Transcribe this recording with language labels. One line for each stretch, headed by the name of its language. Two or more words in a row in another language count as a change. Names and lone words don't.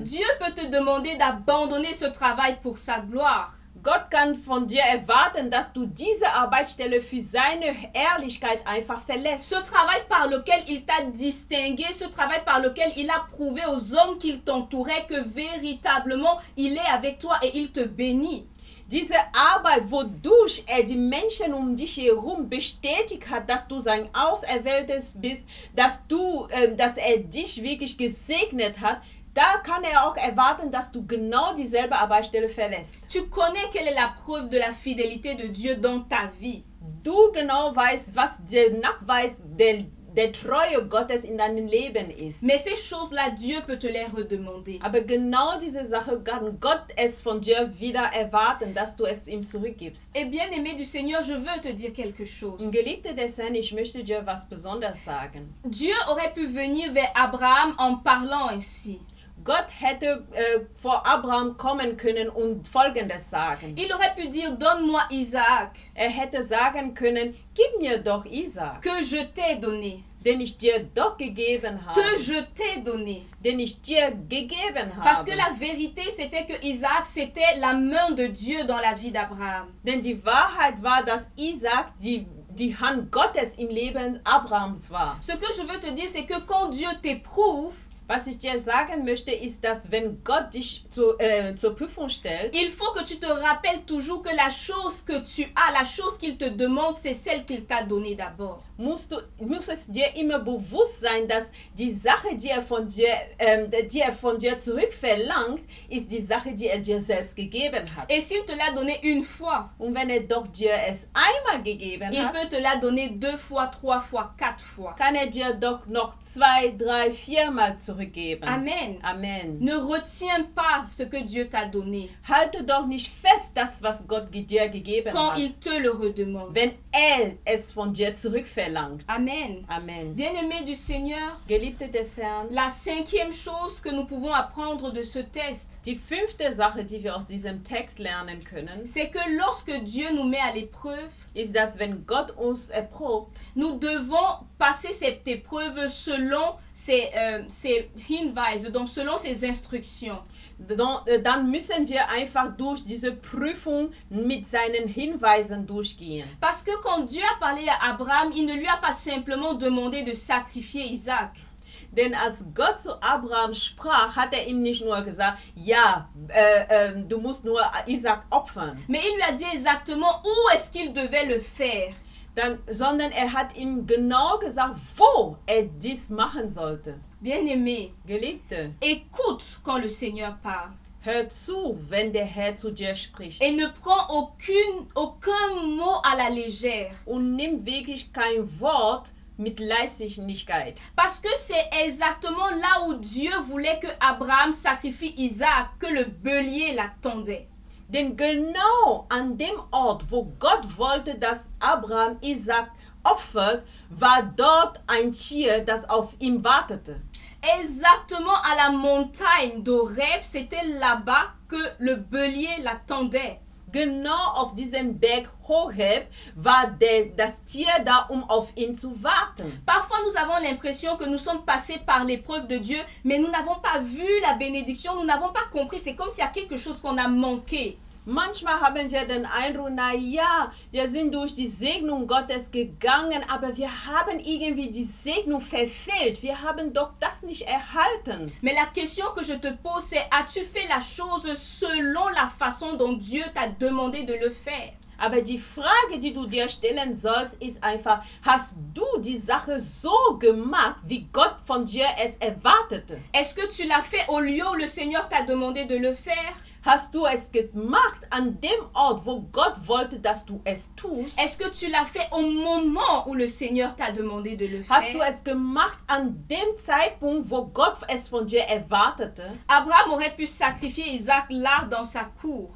French: Dieu peut te demander d'abandonner ce travail pour sa gloire.
German: Gott kann von dir erwarten, dass du diese Arbeitsstelle für seine Ehrlichkeit einfach verlässt.
French: Ce travail par lequel il t'a distingué, ce travail par lequel il a prouvé aux hommes qui t'entouraient que véritablement il est avec toi et il te bénit.
German: Diese Arbeit, wodurch er die Menschen um dich herum bestätigt hat, dass du sein Auserwähltes bist, dass er dich wirklich gesegnet hat, da kann auch erwarten, dass du genau dieselbe Arbeitsstelle verlässt.
French: Tu connais quelle est la preuve de la fidélité de Dieu dans ta vie.
German: Du genau weißt, was der Nachweis der Treue Gottes in deinem Leben ist.
French: Mais ces choses-là, Dieu peut te les redemander.
German: Aber genau diese Sache kann Gott es von dir wieder erwarten, dass du es ihm zurückgibst.
French: Et bien-aimé du Seigneur, je veux te dire quelque chose.
German: Geliebter des Herrn, ich möchte dir was Besonderes sagen.
French: Dieu aurait pu venir vers Abraham en parlant ainsi.
German: Gott hätte vor Abraham kommen können und Folgendes sagen.
French: Il aurait pu dire, donne-moi Isaac,
German: Er hätte sagen können, gib mir doch Isaac,
French: que je t'ai donné,
German: den ich dir doch gegeben habe.
French: que je t'ai donné.
German: Den ich dir gegeben
French: Parce
German: habe.
French: que la vérité, c'était que Isaac, c'était la main de Dieu dans la vie d'Abraham.
German: Denn die Wahrheit war, dass Isaac die Hand Gottes im Leben Abrahams war.
French: Ce que je veux te dire, c'est que quand Dieu t'éprouve,
German: Was ich dir sagen möchte, ist, dass wenn Gott dich zur Prüfung stellt,
French: il faut que tu te rappelles toujours que la chose que tu as, la chose qu'il te demande, c'est celle qu'il t'a donnée d'abord.
German: muss es dir immer bewusst sein, dass die Sache, die er von dir zurückverlangt, ist die Sache, die er dir selbst gegeben hat.
French: Et s'il te l'a donné une fois,
German: Und wenn er doch dir es einmal gegeben
French: il
German: hat,
French: peut te la donner 2 fois, 3 fois, 4 fois.
German: kann er dir doch noch 2, 3, 4 Mal zurückgeben.
French: Amen.
German: Amen.
French: Ne retiens pas ce que Dieu t'a donné
German: Halte doch nicht fest das, was Gott dir gegeben
French: quand
German: hat,
French: il te le redemande.
German: wenn er es von dir zurückverlangt.
French: Amen.
German: Amen.
French: Bien-aimé du Seigneur,
German: Geliebte des Herrn,
French: la 5e chose que nous pouvons apprendre de ce test,
German: die 5. Sache, die wir aus diesem Text lernen können,
French: c'est que lorsque Dieu nous met à l'épreuve,
German: ist, dass wenn Gott uns erprobt,
French: nous devons passer cette épreuve selon ses Hinweise, donc selon ses instructions.
German: dann müssen wir einfach durch diese Prüfung mit seinen Hinweisen durchgehen.
French: Parce que quand Dieu a parlé à Abraham, il ne lui a pas simplement demandé de sacrifier Isaac.
German: Denn als Gott zu Abraham sprach, hat er ihm nicht nur gesagt, ja, du musst nur Isaac opfern,
French: Mais il lui a dit exactement où est-ce qu'il devait le faire.
German: sondern er hat ihm genau gesagt, wo er dies machen sollte.
French: Bien-aimé,
German: Geliebte,
French: écoute quand le Seigneur parle.
German: hör zu, wenn der Herr zu dir spricht.
French: Et ne prends aucun mot à la légère.
German: Und nimm wirklich kein Wort mit Leichtigkeit.
French: Parce que c'est exactement là où Dieu voulait que Abraham sacrifie Isaac que le bélier l'attendait.
German: Denn genau an dem Ort, wo Gott wollte, dass Abraham Isaac opfert, war dort ein Tier, das auf ihn wartete.
French: Exactement à la montagne d'Horeb, c'était là-bas que le bélier l'attendait.
German: Genau auf diesem Berg Horeb war das Tier da, auf ihn zu warten.
French: Parfois, nous avons l'impression que nous sommes passés par l'épreuve de Dieu, mais nous n'avons pas vu la bénédiction, nous n'avons pas compris. C'est comme s'il y a quelque chose qu'on a manqué.
German: Manchmal haben wir den Eindruck, na ja, wir sind durch die Segnung Gottes gegangen, aber wir haben irgendwie die Segnung verfehlt. Wir haben doch das nicht erhalten.
French: Mais la question que je te pose, c'est as-tu fait la chose selon la façon dont Dieu t'a demandé de le faire?
German: Aber die Frage, die du dir stellen sollst, ist einfach, hast du die Sache so gemacht, wie Gott von dir es erwartete?
French: Est-ce que tu l'as fait au lieu où le Seigneur t'a demandé de le faire?
German: Hast du es gemacht an dem Ort, wo Gott wollte, dass du es tust?
French: Est-ce que tu l'as fait au moment où le Seigneur t'a demandé de le
German: Hast du
French: faire?
German: es gemacht an dem Zeitpunkt, wo Gott es von dir erwartete?
French: Abraham aurait pu sacrifier Isaac là dans sa cour.